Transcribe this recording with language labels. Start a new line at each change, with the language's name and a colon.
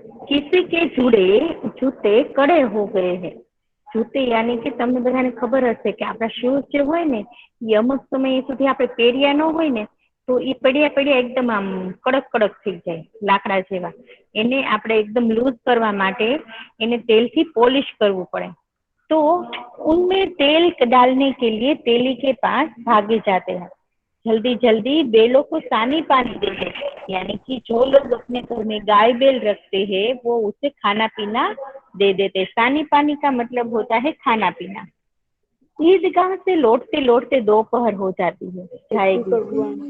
Hindi: किसी के जूते कड़े हो गए हैं। जूते यानी कि
Gujarati: તમને બધાને ખબર હશે કે આપણા શૂઝ જે હોય ને એ અમુક સમય સુધી આપણે પહેર્યા ન હોય ને તો એ પડ્યા એકદમ આમ કડક કડક થઈ જાય લાકડા જેવા। એને આપણે એકદમ લૂઝ કરવા માટે એને તેલથી પોલિશ કરવું પડે।
Hindi: तो उनमें तेल डालने के लिए तेली के पास भागे जाते हैं। जल्दी जल्दी बैलों को सानी पानी दे दे, यानी कि जो लोग अपने घर में गाय बैल रखते हैं वो उसे खाना पीना दे देते। सानी पानी का मतलब होता है खाना पीना। ईदगाह से लौटते लौटते दोपहर हो जाती है जाएगी।